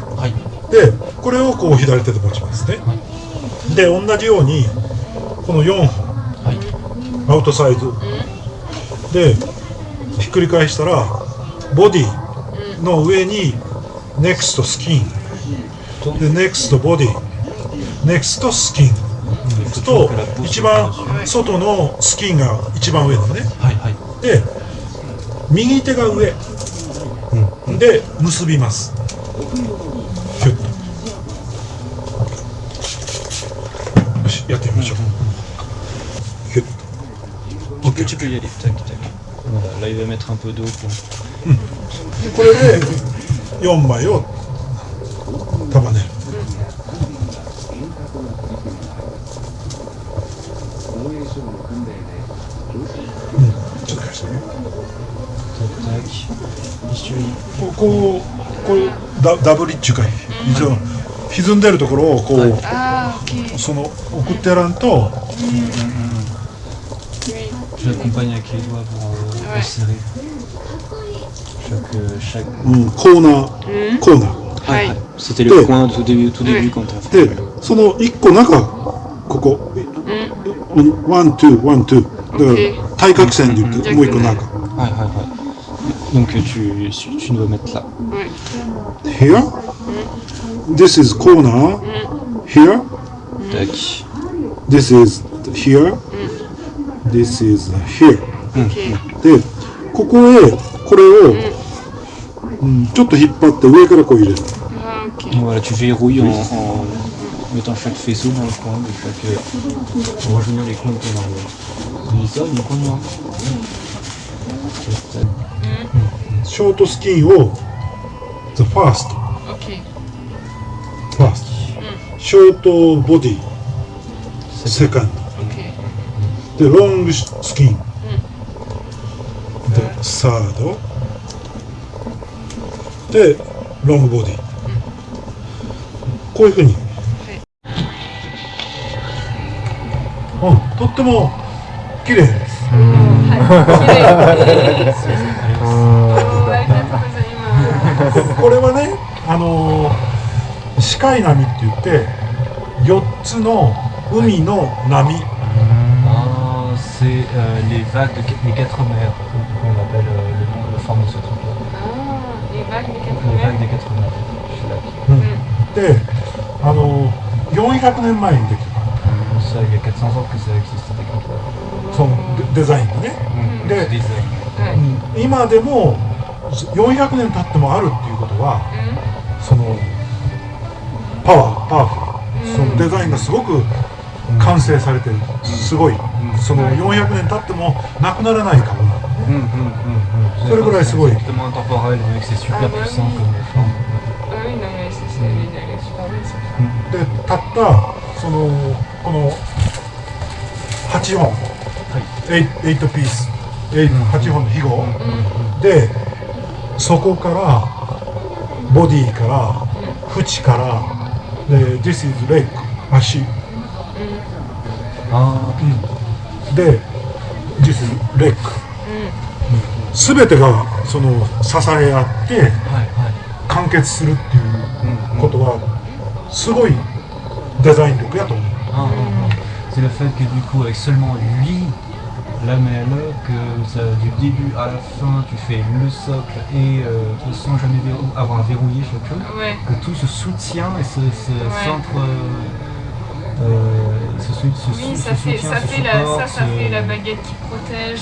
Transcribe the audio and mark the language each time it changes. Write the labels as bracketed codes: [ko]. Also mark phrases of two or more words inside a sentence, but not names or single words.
[ja] で、これをこう左手で持ちますね。で、同じようにこの4本、アウトサイドでひっくり返したら、ボディの上にネクストスキンで、ネクストボディ、ネクストスキンと、一番外のスキンが一番上だね。で、右手が上で結びます。キュッと。よし、やってみましょう。キュッと。 [fr] OK, tu peux y aller. Tac, tac. Voilà, là, il va mettre un peu d'eau pour... [ja] これで4枚を束ねる。ちょっと返してね。これダブリッチュかい。一応歪んでるところをこう、その送ってやらんと。 [fr] Je l'accompagne avec les doigts pour resserrer chaque... [ja] コーナー、コーナー。 [fr] C'était le point au tout début quand tu as fait. [ja] で、その1個中、ここ、 [en] one, two, one, two. [ja] だから対角線で言って、もう1個中。 [fr] Donc tu dois mettre là. [en] Here. This is corner. Here. Tac. This is here. This is here. [ja] で、ここへこれを、ちょっと引っ張って上からこう入れる。 [fr] Voilà, tu verrouilles mettant chaque faisceau dans le coin de chaque. Pour rejoindre les coins de ton arbre. Et ça, du coin noir. [ja] ショートスキンを [en] the first Ok. first ショートボディ second Ok. [ja] でロングスキンでサードでロングボディこういうふうにとっても綺麗です これはね、視界波って言って4つの海の波 [fr] C'est les vagues, les 4 mers, qu'on appelle le forme de ce truc. Ah, les vagues des 4 Les vagues mers. des 4 mers. Je suis là. [ja] で、400年前にできた [fr] Ça, il y a 400 ans que ça existe, cette technique-là. [ja] そのデザインがね、で、 [fr] Ouais. [ja] 今でも400年経ってもあるっていうことは、そのパワフル、そのデザインがすごく完成されてる、すごい、その400年経ってもなくならないかもな、それぐらいすごい。 [fr] C'est tellement intemporel, mais c'est super puissant comme forme. Ah oui, non mais elle est super belle cette femme. [ja] で、たったそのこの8本、8ピース、8本の肥後で、そこからボディから縁からで [en] This is leg [ja] 足、で [en] This is leg、 [ja] すべてがその支え合って完結するっていうことはすごいデザイン力やと思う。 [fr] C'est le fait que du coup avec seulement 8 lamelles, que ça, du début à la fin tu fais le socle et sans jamais avoir verrouillé chaque chose, Ouais. que tout se soutient et se centre, Oui, ça fait la baguette qui protège,